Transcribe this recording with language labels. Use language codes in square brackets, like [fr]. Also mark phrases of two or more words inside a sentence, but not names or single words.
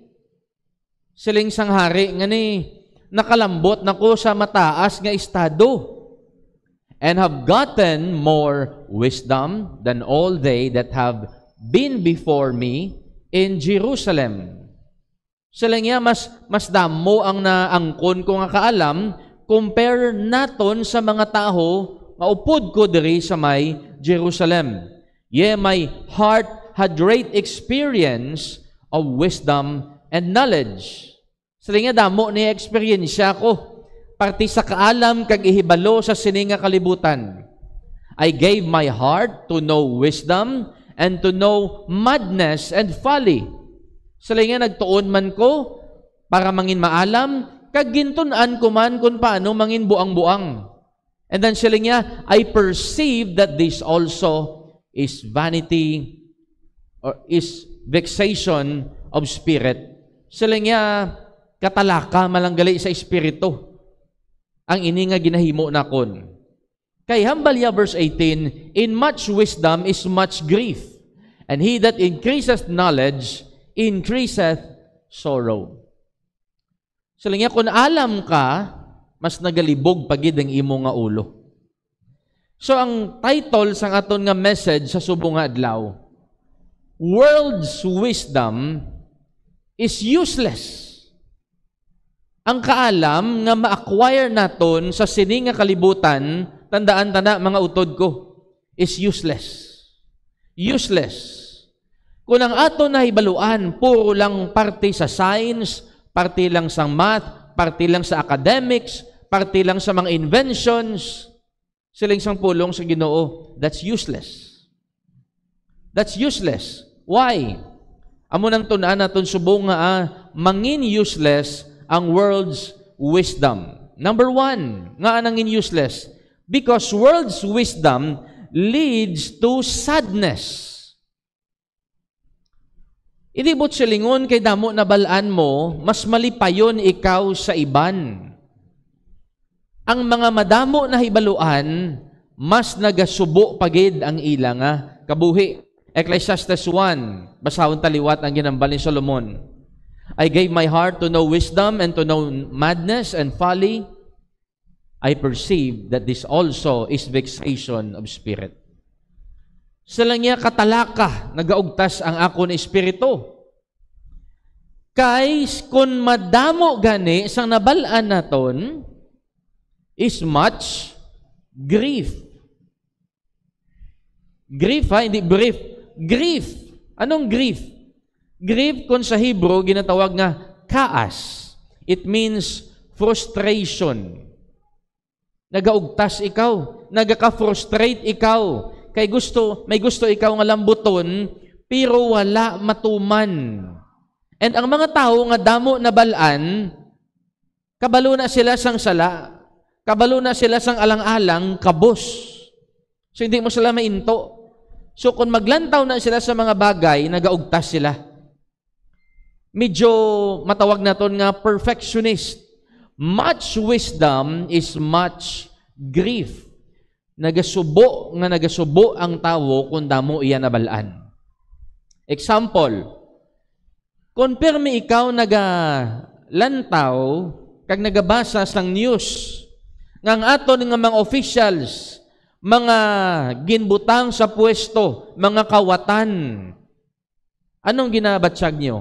[hil] Siling sang hari nga ni, nakalambot nako sa mataas nga estado, [en] and have gotten more wisdom than all they that have been before me in Jerusalem. [hil] Siling niya, mas damo ang naangkon ko nga kaalam, compare naton sa mga tao, maupod ko diri sa may Jerusalem. [en] Yea, my heart had great experience of wisdom and knowledge. [hil] Siling niya, damo ni eksperyensya ko, parti sa kaalam kag ihibalo sa sininga kalibutan. [en] I gave my heart to know wisdom, and to know madness and folly. [hil] Sila nga nagtuon man ko para mangin maalam, kag gintunan ko man kung paano mangin buang-buang. [en] And then [hil] sila nga, [en] I perceive that this also is vanity or is vexation of spirit. [hil] Sila nga, katalaka malanggali sa espiritu. Ang ini nga ginahimo nakon. Kay hambalya verse 18, [en] in much wisdom is much grief, and he that increaseth knowledge increaseth sorrow. [hil] Sila nga, kung alam ka, mas nagalibog pagid ang imo nga ulo. So, ang title sang aton nga message sa subong nga adlaw, [en] World's Wisdom is Useless. [hil] Ang kaalam nga ma-acquire naton sa sining nga kalibutan, tandaan tanda mga utod ko, [en] is useless. Useless. [hil] Kung ang aton na hibaluan, puro lang parte sa science, parte lang sa math, parte lang sa academics, parte lang sa mga inventions, siling sang pulong sa Ginoo, [en] that's useless. That's useless. Why? [hil] Amo nang tunaan naton subong nga mangin useless ang world's wisdom. [en] Number one, [hil] nga anangin useless? [en] Because world's wisdom leads to sadness. [hil] Idibot silingon kay damo na balaan mo, mas malipayon ikaw sa iban. Ang mga madamo na hibaluan, mas nagasubo pagid ang ila nga kabuhi. Ecclesiastes 1, basahon taliwat ang ginambal ni Solomon. [en] I gave my heart to know wisdom and to know madness and folly. I perceive that this also is vexation of spirit. [hil] Sila niya katalaka, nagaugtas ang ako na espiritu. Kay kun madamo gani sang nabalaan naton [en] is much grief. Grief ha, hindi brief. Grief. [hil] Anong grief? Grief kung sa Hebrew ginatawag nga kaas. [en] It means frustration. [hil] Nagaugtas ikaw, nagaka-frustrate ikaw. Kay may gusto ikaw nga lambuton, pero wala matuman. And ang mga tao nga damo na balaan, kabalo na sila sang sala, kabalo na sila sang alang-alang, kabos. So hindi mo sila mainto. So kung maglantaw na sila sa mga bagay, nagaugtas sila. Medyo matawag naton nga perfectionist. [en] Much wisdom is much grief. [hil] Nagasubo ang tawo kung damo iya nabalaan. Example, kung permi ikaw nagalantaw kag nagabasa sang news ngang aton nga mga officials, mga ginbutang sa pwesto, mga kawatan, anong ginabatsyag niyo?